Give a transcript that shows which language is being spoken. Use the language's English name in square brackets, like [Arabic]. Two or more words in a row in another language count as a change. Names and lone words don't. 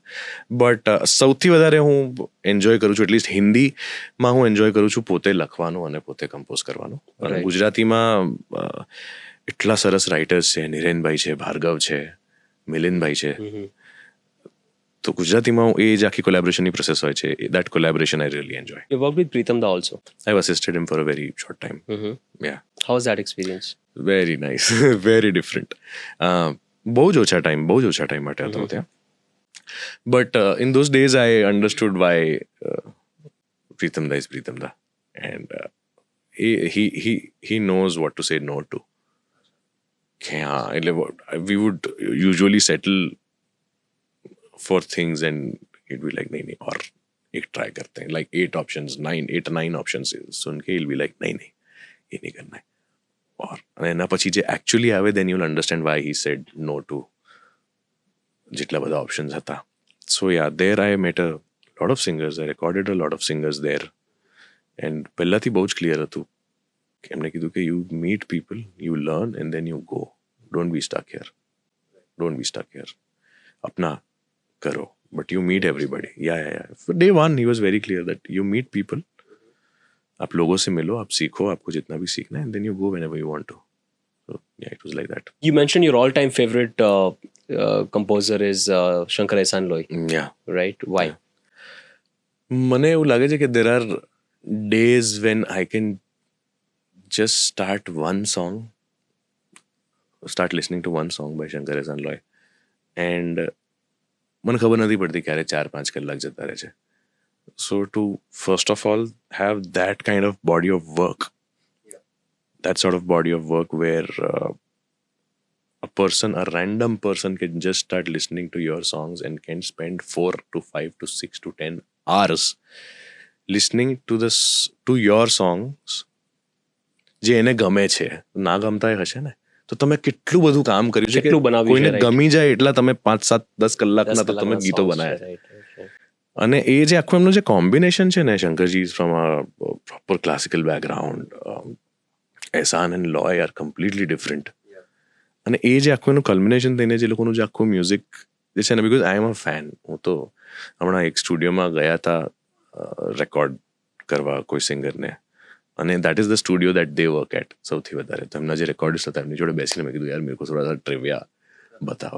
[Gujarati] બટ સૌથી વધારે હું એન્જોય કરું છું, એટલીસ્ટ હિન્દીમાં હું એન્જોય કરું છું પોતે લખવાનું અને પોતે કમ્પોઝ કરવાનું. અને ગુજરાતીમાં એટલા સરસ રાઇટર્સ છે, નિરેનભાઈ છે, ભાર્ગવ છે, મિલિનભાઈ છે. તો ગુજરાતીમાં એ જ આખી કોલેબોરેશનની પ્રોસેસ હોય છે. [English] That collaboration I really enjoy. You worked with Pritam da also. I've assisted him for a very short time. Yeah. How was that experience? Very nice. Very different. [Gujarati] બહુ જ ઓછા ટાઈમ માટે હતો ત્યાં. [English] બટ in those days I understood why Pritam da is Pritam da. And he knows what to say no to. Yeah, we would usually settle for things and it'd be like [Hindi] नहीं और एक ट्राई करते हैं, [English] like 8 or 9 options [Hindi] सुन के [English] he'll be like [Hindi] नहीं ये नहीं करना है. [Gujarati] और एना પછી જે actually આવે, [English] then you'll understand why he said no to [Gujarati] જેટલા બધા options હતા. [English] So yeah, there I met a lot of singers. I recorded a lot of singers there. And [Gujarati] પહેલાથી બહુ જ ક્લિયર હતું કે એમને કીધું કે [English] you meet people, you learn and then you go. Don't be stuck here. [Hindi] अपना करो, [English] but you meet everybody. Yeah. For day one, he was very clear that you meet people, [Hindi] आप लोगों से मिलो, आप सीखो, आपको जितना भी सीखना है, [English] and then you go whenever you want to. So yeah, it was like that. You mentioned your all-time favorite composer is Shankar-Ehsaan-Loy. Yeah. Right? Why? [Gujarati] મને એવું લાગે છે કે [English] there are days when I can just start listening to one song by Shankar-Ehsaan-Loy, and [Gujarati] મને ખબર નથી પડતી ક્યારે 4-5 કલાક જતા રહે છે. [English] So to first of all have that kind of body of work, that sort of body of work where a random person can just start listening to your songs and can spend 4 to 5 to 6 to 10 hours listening to your songs, [Gujarati] જે એને ગમે છે, ના ગમતા હશે ને, તો તમે કેટલું બધું કામ કર્યું છે કે કોઈને ગમી જાય એટલા તમે 5-7-10 કલાકના તો તમે ગીતો બનાવ્યા. અને એ જે આખું એમનું જે કોમ્બિનેશન છે ને, શંકરજી [English] is from a proper classical background, Ehsaan and Loy are completely different. [Gujarati] અને એ જે આખું એનું કલ્મિનેશન થઈને જે લોકોનું જે આખું મ્યુઝિક જે છે ને, [English] because I am a fan. [Gujarati] હું તો હમણાં એક સ્ટુડિયોમાં ગયા હતા રેકોર્ડ કરવા કોઈ સિંગરને, અને [English] that is the studio that they work at [Gujarati] સૌથી વધારે. તો એમના જે રેકોર્ડિસ્ટ હતા એમની જોડે બેસીને મેં કીધું યાર [Hindi] मेरे को थोड़ा सा [Gujarati] ટ્રિવિયા બતાવો.